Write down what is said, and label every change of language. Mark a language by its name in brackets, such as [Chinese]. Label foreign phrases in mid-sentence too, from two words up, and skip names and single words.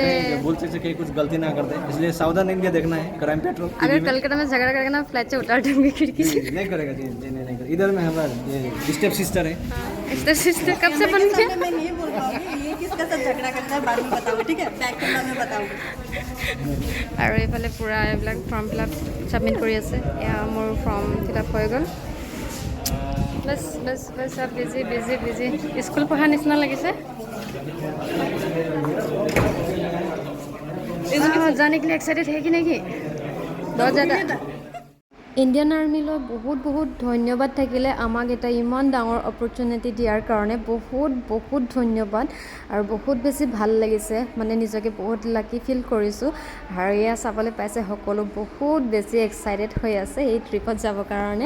[Hindi] बोलते से कहीं कुछ गलती ना करते, इसलिए सावधान इंडिया देखना है क्राइम पेट्रोल। अगर कलकत्ता में झगड़ा करेगा ना फ्लैट से उतार दूंगी खिड़की से। नहीं करेगा जी, नहीं करेगा। इधर में हमारा [English] step sister [Hindi] है। [English] step sister [Hindi] कब से बन गया? मैं नहीं बोल पाऊंगी ये किसका साथ झगड़ा करता है, बाद में बताऊंगी ठीक है, [English] back camera [Hindi] में बताऊंगी। [Assamese] আৰু এইফালে পূৰা এইবিলাক [English] form fill up submit [Assamese] কৰি আছে। এয়া মোৰ [English] form fill up [Assamese] হৈ গ'ল। বছ বছ বছ চব [English] busy busy busy, [Assamese] স্কুল পঢ়া নিচিনা লাগিছে। [Hindi] जाने के लिए एक्साइटेड है कि नहीं? बहुत ज़्यादा। [Assamese] ইণ্ডিয়ান আৰ্মিলৈ বহুত বহুত ধন্যবাদ থাকিলে আমাক এটা ইমান ডাঙৰ অপৰচুনিটি দিয়াৰ কাৰণে। বহুত বহুত ধন্যবাদ, আৰু বহুত বেছি ভাল লাগিছে, নিজকে বহুত [English] lucky feel [Assamese] কৰিছোঁ। আৰু এয়া চাবলৈ পাইছে সকলো বহুত বেছি এক্সাইটেড হৈ আছে এই ট্ৰিপত যাবৰ কাৰণে।